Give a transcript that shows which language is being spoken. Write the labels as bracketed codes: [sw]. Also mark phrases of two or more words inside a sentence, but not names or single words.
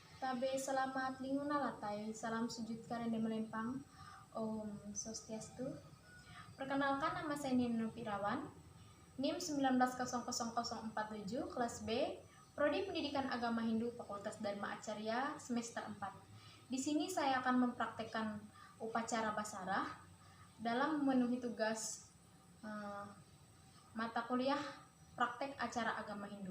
[id] Tabe selamat lingkungan latai, salam sujud karena melempang. [sa] Om Swastiastu. [id] Perkenalkan, nama saya Nino Pirawan, NIM 190047, kelas B, Prodi Pendidikan Agama Hindu, Fakultas Dharma Acarya, semester 4. Di sini saya akan mempraktekkan upacara basarah dalam memenuhi tugas mata kuliah praktek acara agama Hindu.